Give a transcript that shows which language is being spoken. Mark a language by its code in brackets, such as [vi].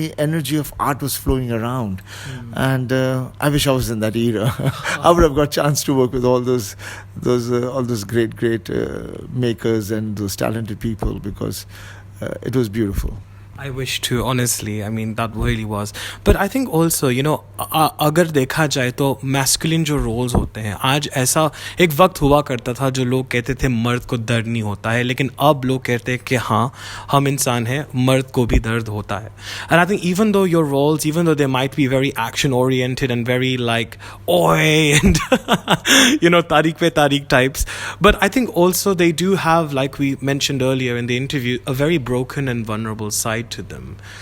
[en] The energy of art was flowing around, and I wish I was in that era. I would have got a chance to work with all those great makers and those talented people, because it was beautiful. I wish to, honestly. I mean, that really was. But I think also, [hi] अगर देखा जाए तो masculine जो roles होते हैं, आज ऐसा एक वक्त हुआ करता था जो लोग कहते थे मर्द को दर्द नहीं होता है, लेकिन अब लोग कहते हैं कि हाँ, हम इंसान हैं, मर्द को भी दर्द होता है. [en] And I think even though your roles, even though they might be very action oriented and very like oi and tariq pe tariq types, but I think also they do have, like we mentioned earlier in the interview, a very broken and vulnerable side to them.